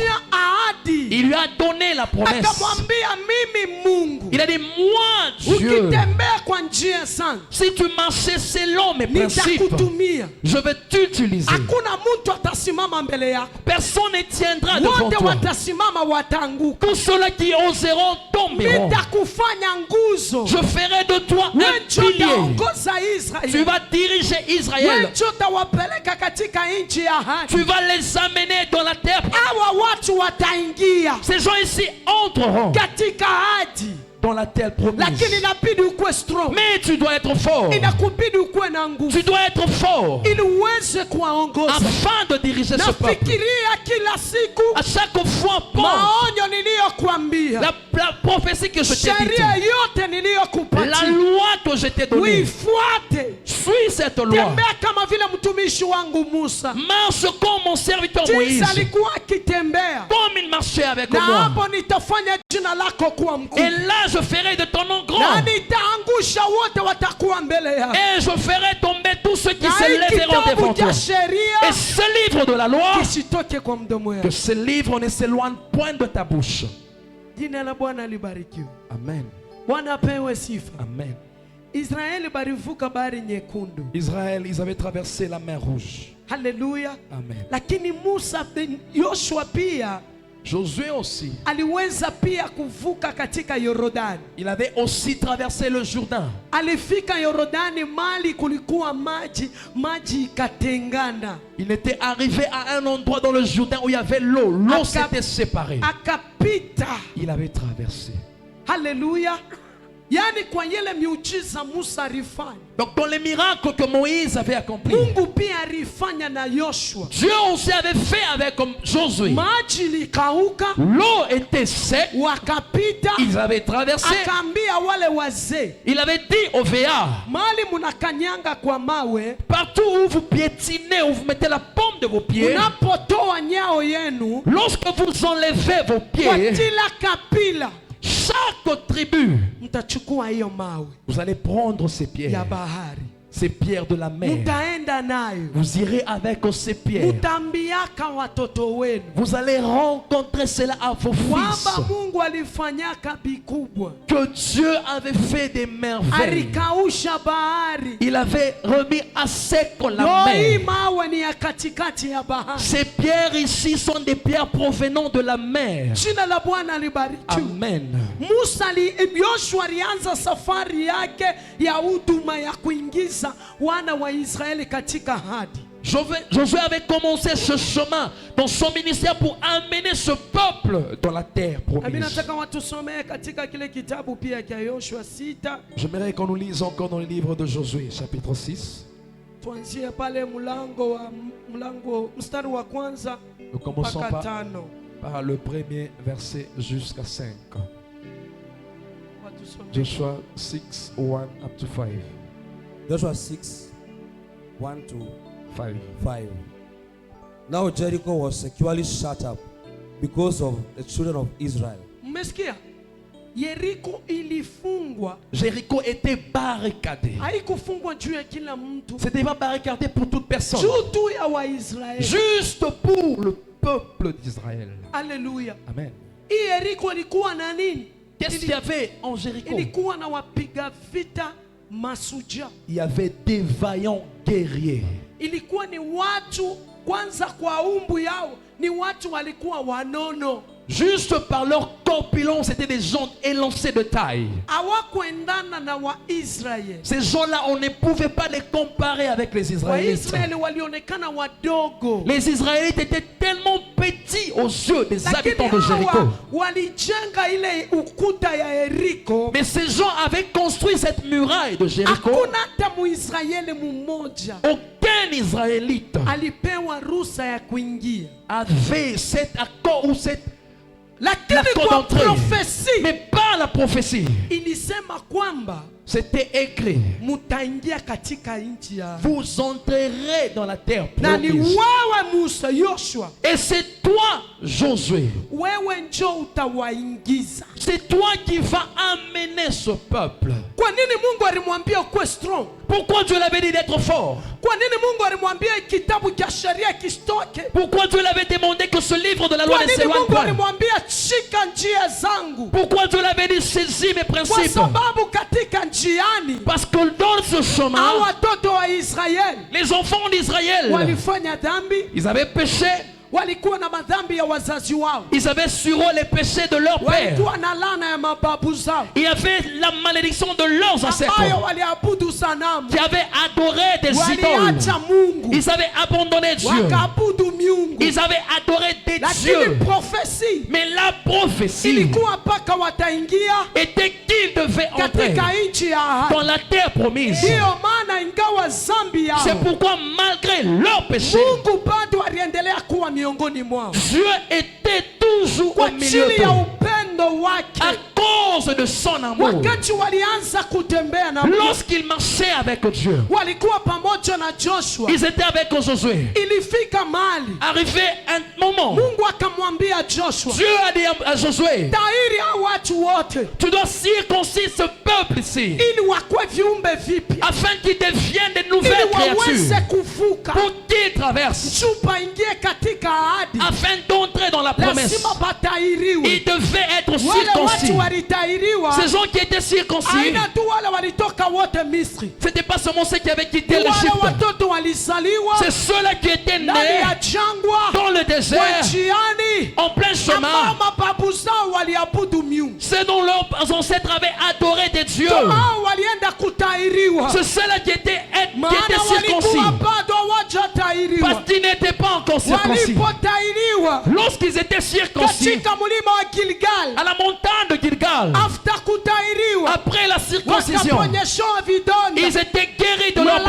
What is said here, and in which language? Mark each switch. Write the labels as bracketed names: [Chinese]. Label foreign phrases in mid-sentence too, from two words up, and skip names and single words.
[Swahili] Akampatia ahadi, [French] Il lui a donné la promesse. [Swahili] akamwambia mimi Mungu, [French] Il a dit, moi Dieu, [Swahili] ukitembea kwa njia zangu [French] si tu marchais selon mes principes, [Swahili] nitakutumia. [French] je vais t'utiliser. [Swahili] Hakuna mtu atasimama mbele yako, [French] Personne ne tiendra devant [Swahili] wote [French] toi. [Swahili] watasimama watanguka. [French] Tous ceux-là qui oseront tomberont. [Swahili] Nitakufanya nguzo, [French] Je ferai de toi un [Swahili] wewe ndio [French] pilier. [Swahili] utaongoza [French] Tu [Swahili] Israeli, [French] vas diriger [Swahili] wewe [French] Israël. [Swahili] ndio utawapeleka katika nchi ya ahadi. [French] Tu vas les amener dans la terre. [Swahili] Hawa watu wataingia [French] Ces gens ici entreront [Swahili] katika ahadi, [French] dans la terre promise. [Swahili] lakini inabidi ukuwe strong, [French] Mais tu dois être fort. [Swahili] inakubidi ukuwe na nguvu [French] Tu dois être fort [Swahili] ili uweze kuwaongoza. [French] afin de diriger ce peuple. [Swahili] Nafikiria kila siku [French] À chaque fois, pense [Swahili] maonyo niliyokuambia, [French] la prophétie que je t'ai [Swahili] sheria [French] dite, [Swahili] yote [French] la [Swahili] niliyokupatia [French] loi que je t'ai donnée. [Swahili] uifuate. [French] Suis cette loi. [Swahili] Tembea kama vile mtumishi wangu Musa [French] Marche comme mon serviteur [Swahili] jinsi [French] Moïse. [Swahili] alikuwa akitembea, [French] Comme il marchait avec [Swahili] na [French] moi. [Swahili] hapo nitafanya jina lako kuwa mkuu, [French] Et là, je ferai de ton nom [Swahili] na [French] grand. [Swahili] nitaangusha wote watakuwa mbele yako. [French] Et je ferai tomber tous ceux qui [Swahili] Na [French] se [Swahili] hii [French] lèveront devant [Swahili] kitabu [French] toi. [Swahili] cha sheria [French] Et ce livre de la loi, [Swahili] kisitoke kwa mdomo [French] que [Swahili] yako. [French] ce livre ne s'éloigne point de ta bouche. [Swahili] Jina la Bwana libarikiwe. Amen. Bwana apewe sifa. Amen. Israeli balivuka bahari nyekundu. [French] Israël, ils avaient traversé la mer Rouge. [Swahili] Haleluya. Amen. Lakini Musa, Yoshua pia [French] Josué aussi, [Swahili] aliweza pia kuvuka katika Yordani. [French] il avait aussi traversé le Jourdain. [Swahili] Alifika Yordani mali kulikuwa maji ikatengana. [French] Il était arrivé à un endroit dans le Jourdain où il y avait l'eau. L'eau [Swahili] Aka- [French] s'était séparée. [Swahili] Akapita. [French] Il avait traversé. [Swahili] Haleluya. Yani kwa yele miujiza Musa alifanya, [French] Donc dans les miracles que Moïse avait accomplis, [Swahili] Mungu pia alifanya na Yoshua. [French] Dieu aussi avait fait avec Josué. [Swahili] Maji likauka, [French] L'eau était sec, [Swahili] wakapita, [French] ils avaient traversé. [Swahili] akaambia wale wazee, [French] Il avait dit au veillard, [Swahili] mali munakanyanga kwa mawe, [French] partout où vous piétinez, où vous mettez la paume de vos pieds, [Swahili] unapotoa nyao yenu [French] lorsque vous enlevez vos [Swahili] kwa [French] pieds, [Swahili] kila kapila, [French] chaque tribu, [Swahili] mtachukua hiyo mawe [French] vous allez prendre ces [Swahili] ya [French] pierres, [Swahili] bahari, [French] ces pierres de la mer. [Swahili] mtaenda nayo, [French] Vous irez avec ces pierres. [Swahili] mtambiaka watoto wenu [French] Vous allez rencontrer cela à vos fils. [Swahili] kwamba Mungu alifanyaka bikubwa, [French] Que Dieu avait fait des merveilles. [Swahili] alikausha bahari. [French] Il avait remis à sec la [Swahili] Leo hii [French] mer. [Swahili] mawe ni ya katikati ya bahari. [French] Ces pierres ici sont des pierres provenant de la mer. [Swahili] Jina la Bwana libarikiwe. Amen. Yoshua alianza safari yake ya huduma ya kuingiza wana wa Israeli katika ahadi. [French] Josué avait commencé ce chemin dans son ministère pour amener ce peuple dans la terre [Swahili] Mimi [French] promise. [Swahili] nataka watusomee katika kile kitabu pia cha Yoshua 6. [French] J'aimerais qu'on nous lise encore dans le livre de Josué, chapitre 6. [Swahili] Tuanzie pale mstari wa kwanza [French] Nous commençons [Swahili] mpaka [French] par 5. le premier verset jusqu'à 5. [Swahili] Watusomee. [English] Joshua 6, 1 up to 5. Joshua 6, 1 to 5. 5. Now Jericho was securely shut up because of the children of Israel. [Swahili] Mmesikia? Yeriko ilifungwa. [French] Jéricho était barricadé. [Swahili] Haikufungwa juu ya kila mtu. [French] C'était pas barricadé pour toute personne. [Swahili] Juu tu ya Waisraeli. [French] Juste pour le peuple d'Israël. Alléluia. Amen. [Swahili] Hii Yeriko ilikuwa na nini? [French] Qu'est-ce qu'il y avait en Jéricho? [Swahili] Ilikuwa na wapiga vita masuja. [French] Il y avait des vaillants guerriers. [Swahili] Ilikuwa ni watu kwanza kwa umbu yao, ni watu walikuwa wanono. [French] Juste par leur corpulence, c'était des gens élancés de taille. [Swahili] Hawakuendana na Waisraeli. [French] Ces gens-là, on ne pouvait pas les comparer avec les Israélites. [Swahili] Waisraeli walionekana wadogo. [French] Les Israélites étaient tellement petits aux yeux des [Swahili] Lakini [French] habitants de Jéricho. [Swahili] hawa walijenga ile ukuta ya Yeriko. [French] Mais ces gens avaient construit cette muraille de Jéricho. [Swahili] Hakuna hata Muisraeli mmoja [French] Aucun Israélite [Swahili] alipewa ruhusa ya kuingia. [French] avait cet accord ou cette [Swahili] Lakini [French] l'accord [Swahili] kwa [French] d'entrée. [Swahili] profesi [French] Mais pas la prophétie. [Swahili] ilisema kwamba [French] C'était écrit. [Swahili] mutaingia katika nchi ya [French] Vous entrerez dans la terre [Swahili] na ni [French] promise. [Swahili] wewe Musa, Yoshua, [French] Et c'est toi, Josué. [Swahili] wewe njo utawaingiza. [French] C'est toi qui vas amener ce peuple. [Swahili] Kwa nini Mungu alimwambia kuwe strong? [French] Pourquoi Dieu l'avait dit d'être fort? [Swahili] Kwa nini Mungu alimwambia kitabu cha sheria kisitoke? [French] Pourquoi Dieu l'avait demandé que ce livre de la loi [Swahili] Kwa [French] ne [Swahili] nini [French] s'éloigne [Swahili] Mungu [French] pas? [Swahili] alimwambia shika njia zangu? [French] Pourquoi Dieu l'avait dit saisis mes [Swahili] Kwa [French] principes? [Swahili] sababu katika njiani [French] Parce que dans ce [Swahili] hao [French] chemin, [Swahili] watoto wa Israeli [French] les enfants d'Israël, [Swahili] walifanya dhambi, [French] ils avaient péché, [Swahili] walikuwa na madhambi ya wazazi wao, [French] ils avaient sur eux les péchés de leur père. [Swahili] walikuwa na laana ya mababu zao [French] Il y avait la malédiction de leurs ancêtres [Swahili] ambayo waliabudu sanamu, [French] qui avaient adoré des idoles. [Swahili] waliacha Mungu [French] Ils avaient abandonné Dieu. [Swahili] wakaabudu miungu. [French] Ils avaient adoré des [Swahili] Lakini [French] dieux. [Swahili] profesi [French] Mais la prophétie [Swahili] ilikuwa mpaka wataingia [French] était qu'ils devaient entrer [Swahili] katika nchi ya ahadi. [French] dans la terre promise. [Swahili] Ndiyo maana ingawa zambi yao, [French] C'est pourquoi malgré leurs péchés, [Swahili] Mungu bado aliendelea kuwa miongoni mwao [French] Dieu était toujours [Swahili] kwa [French] au milieu [Swahili] ajili ya [French] d'eux. [Swahili] upendo wake. [French] À cause de son amour, [Swahili] Wakati walianza kutembea na Mungu, [French] lorsqu'ils marchaient avec Dieu, [Swahili] walikuwa pamoja na Joshua. [French] ils étaient avec Josué. [Swahili] Ilifika mahali [French] Arrivé un moment, [Swahili] Mungu akamwambia Joshua, [French] Dieu a dit à Josué, [Swahili] tahiri hao watu wote [French] tu dois circoncire ce peuple ici, [Swahili] ili wakuwe viumbe vipya, [French] afin qu'ils deviennent de [Swahili] ili [French] nouvelles [Swahili] waweze [French] créatures, [Swahili] kuvuka [French] pour qu'ils traversent, [Swahili] chupa ingie katika ahadi. [French] afin d'entrer dans la promesse. [Swahili] Lazima batahiriwe. [French] Ils devaient être [Swahili] Wale [French] circoncis. [Swahili] watu walitahiriwa, [French] Ces gens qui étaient circoncis, [Swahili] aina tu wale walitoka wote Misri, [French] c'était pas seulement ceux qui avaient quitté [Swahili] wale [French] l'Égypte, [Swahili] watoto walizaliwa [French] c'est ceux-là qui étaient [Swahili] ndani [French] nés [Swahili] ya jangwa [French] dans le [Swahili] kwa [French] désert, [Swahili] njiani, [French] en plein [Swahili] ambao [French] chemin, [Swahili] mababu zao waliabudu miungu. [French] ceux dont leurs ancêtres avaient adoré des dieux. [Swahili] Hao walienda kutahiriwa, [French] C'est ceux-là qui étaient [Swahili] maana [French] circoncis, [Swahili] walikuwa bado hawajatahiriwa. [French] parce qu'ils n'étaient pas encore circoncis. [Swahili] Walipotahiriwa [French] Lorsqu'ils étaient circoncis, [Swahili] katika mlima wa Gilgal, [French] à la montagne de Gilgal, [Swahili] after kutahiriwa [French] après la opération. [Swahili] waliponyeshewa vidonda, [French] Ils étaient guéris de leurs